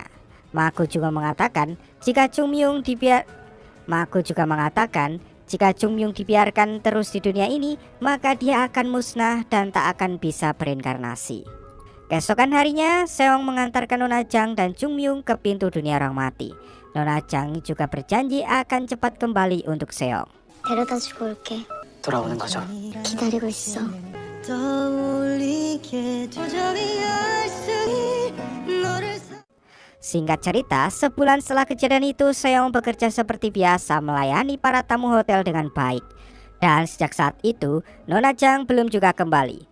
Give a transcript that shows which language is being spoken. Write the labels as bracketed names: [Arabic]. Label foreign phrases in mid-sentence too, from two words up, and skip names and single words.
[Indonesian] Mako juga mengatakan jika Jung Myung dibiarkan terus di dunia ini, maka dia akan musnah dan tak akan bisa berinkarnasi. Keesokan harinya, Seong mengantarkan Nona Chang dan Jung Myung ke pintu dunia orang mati. Nona Chang juga berjanji akan cepat kembali untuk Seong. [Korean] 데려다 주고 올게. 돌아오는 거죠? 기다리고 있어. [Indonesian] Singkat cerita, sebulan setelah kejadian itu, Seong bekerja seperti biasa melayani para tamu hotel dengan baik. Dan sejak saat itu, Nona Chang belum juga kembali.